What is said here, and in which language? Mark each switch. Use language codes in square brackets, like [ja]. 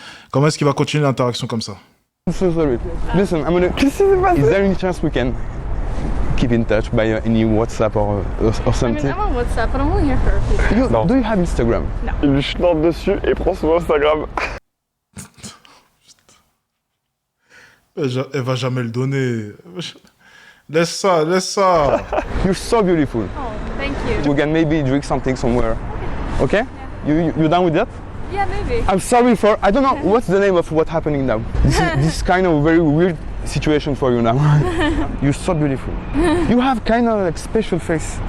[fr] Comment est-ce qu'il va continuer l'interaction comme ça? [en] I'm so sorry. Listen, I'm gonna. Is there any chance we can keep in touch by any WhatsApp or I mean, something? I'm on WhatsApp, but I'm only here for a few days. [fr] Non. [en] Do you have Instagram? [fr] Il lui chante dessus et prend son Instagram. Elle va jamais le donner. Laisse ça. [en] You're so beautiful. Oh, thank you. We can maybe drink something somewhere. Okay? You down with that? Yeah, maybe. I'm sorry for. I don't know what's the name of what's happening now. This kind of very weird situation for you now. You're so beautiful. You have kind of like special face.